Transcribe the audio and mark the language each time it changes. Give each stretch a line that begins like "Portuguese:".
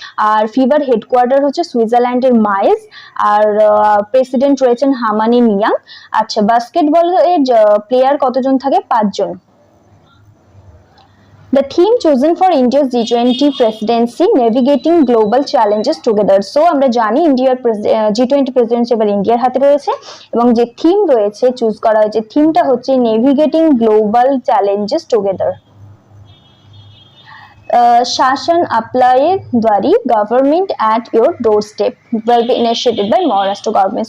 Bangla: আর ফিবার headquarter হচ্ছে সুইজারল্যান্ডের মাইজ, আর প্রেসিডেন্ট রয়েছেন হামানি মিয়াং। আচ্ছা, বাস্কেটবলের প্লেয়ার কতজন থাকে? 5 জন।
English: The theme chosen for India's G20 presidency, navigating global challenges together.
Bangla: So আমরা জানি ইন্ডিয়ার G20 প্রেসিডেন্সি এবার ইন্ডিয়ার হাতে রয়েছে, এবং যে থিম রয়েছে চুজ করা হয়েছে, থিমটা হচ্ছে
English: Navigating global challenges together. Shashan Apply Dwari Government at Your Doorstep will be initiated by Maharashtra government.